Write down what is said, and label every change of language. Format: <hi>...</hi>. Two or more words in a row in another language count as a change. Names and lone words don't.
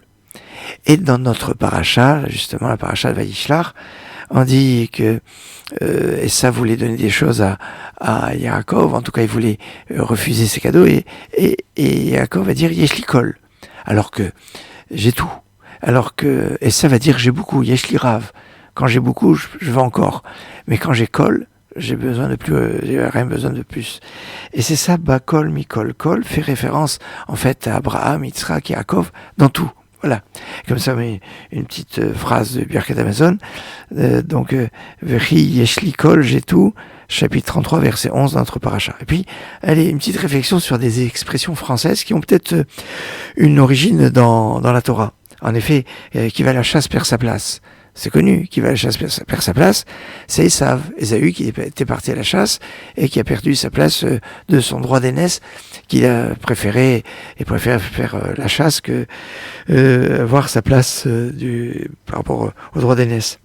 <fr>Et dans notre paracha, justement la paracha de Vayishlach, on dit que Esav voulait donner des choses à Yaakov, en tout cas il voulait refuser ses cadeaux, et Yaakov va dire</fr> <he>יש לי כל,</he> <fr>alors que j'ai tout. Alors que Esav va dire j'ai beaucoup,</fr> <he>יש לי רב.</he> <fr>Quand j'ai beaucoup, je veux encore. Mais quand j'ai kol, j'ai besoin de plus, j'ai rien besoin de plus. Et c'est ça,</fr> <he>בכל, מכל, כל,</he> <fr>fait référence, en fait, à Abraham, Yitzhak et Yaakov, dans tout. Voilà. Comme ça, mais une petite phrase de</fr> <he>ברכת המזון.</he> <fr>Donc,</fr> <he>וכי יש לי כל,</he> <fr>j'ai tout. Chapitre 33, verset 11 dans notre paracha. Et puis, allez, une petite réflexion sur des expressions françaises qui ont peut-être une origine dans la Torah. En effet, qui va à la chasse perd sa place. C'est connu, qui va à la chasse perd sa place, c'est Esav, Ésaü qui était parti à la chasse et qui a perdu sa place de son droit d'aînesse, qu'il a préféré faire la chasse que avoir sa place par rapport au droit d'aînesse.</fr>